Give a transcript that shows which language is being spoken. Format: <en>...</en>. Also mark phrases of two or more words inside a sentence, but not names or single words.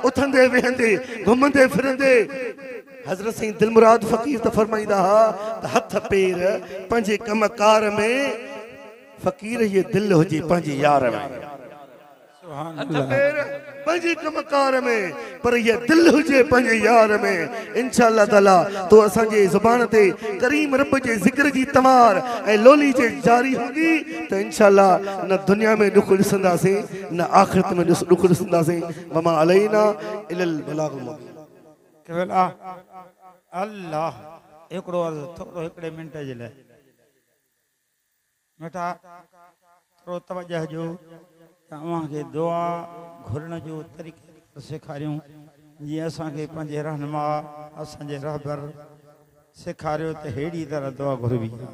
<sd>उथंदे वेहंदे घुमंदे फिरंदे हज़रत साईं दिलमुराद फ़कीर त फरमाईंदा हा त हथ पेर पंहिंजे कमकार में फ़कीर ये दिल हुजे पंहिंजे यार में, हथ पेर पंहिंजे कमकार में, पर ये दिल हुजे पंहिंजे यार में। इंशाअल्लाह ताला तो असांजे ज़ुबान ते करीम रब जे ज़िक्र जी तमार ऐं लोली जे जारी हूंदी त इंशाअल्लाह न दुनिया में दुख ॾिसंदासीं न आख़िरत में दुख ॾिसंदासीं।</sd> <ar>وما علينا إلا البلاغ المبين.</ar> <sd>केवल अल्लाह हिकिड़ो अर्ज़ु थोरो हिकिड़े मिंट जे लाइ बेटा थोरो तवजह जो तव्हांखे दुआ घुरण जो तरीक़ो सेखारियूं, जीअं असांखे पंहिंजे रहनुमा असांजे रहबर सेखारियो त अहिड़ी तरह दुआ घुरबी।</sd>